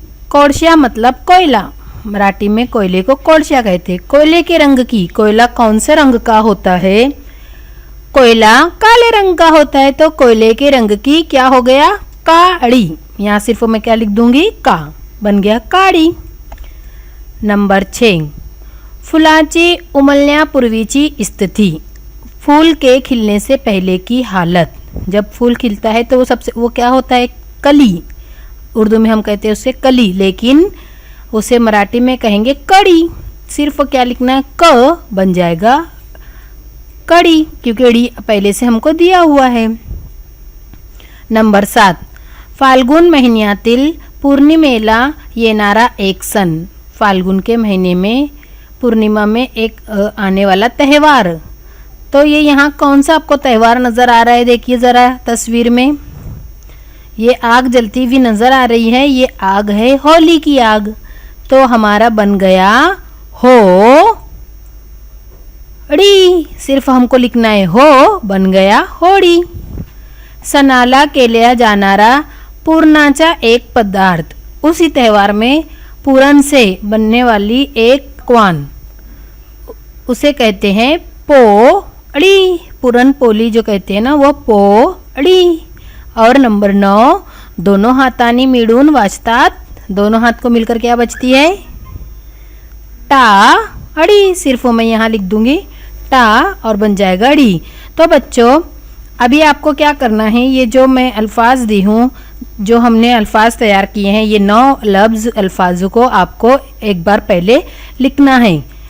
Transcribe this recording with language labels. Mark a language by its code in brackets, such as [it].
[hi] कोळशा मतलब कोयला। मराठी में कोयले को कोळशा कहते हैं। कोयले के रंग की। कोयला कौन से रंग का होता है? कोयला काले रंग का होता है। तो कोयले के रंग की क्या हो गया? काड़ी। यहाँ सिर्फ मैं क्या लिख दूंगी? का। बन गया काड़ी। [mr] नंबर 6, फुलाची उमलण्यापूर्वीची स्थिति। [hi] फूल के खिलने से पहले की हालत। जब फूल खिलता है तो वो क्या होता है? कली। उर्दू में हम कहते हैं उसे कली, लेकिन उसे मराठी में कहेंगे कड़ी। सिर्फ क्या लिखना है? क बन जाएगा कड़ी, क्योंकि ड़ी पहले से हमको दिया हुआ है। [mr] नंबर 7, फाल्गुन महिन्यातील पूर्णिमेला येणारा एक सण। [hi] फाल्गुन के महीने में पूर्णिमा में एक आने वाला त्यौहार। तो ये यहाँ कौन सा आपको त्यौहार नज़र आ रहा है? देखिए ज़रा तस्वीर में, ये आग जलती हुई नज़र आ रही है। ये आग है होली की आग। तो हमारा बन गया हो ड़ी। सिर्फ हमको लिखना है हो, बन गया होडी. [mr] सणाला केल्या जाणारा पुरणाचा एक पदार्थ. [hi] उसी त्यौहार में पूरन से बनने वाली एक पकवान उसे कहते हैं पोळी. पूरन पोली जो कहते हैं ना वो पोळी. [mr] और नंबर 9, दोनों हातानी मिळून वाजतात. [hi] दोनों हाथ को मिलकर क्या बजती है? टाळी. सिर्फ मैं यहाँ लिख दूंगी टा और बन जाएगा अड़ी. तो बच्चों अभी आपको क्या करना है, ये जो मैं अल्फाज दी हूँ, जो हमने अल्फाज तैयार किए हैं, ये 9 लफ्ज़ अल्फाजों को आपको एक बार पहले लिखना है.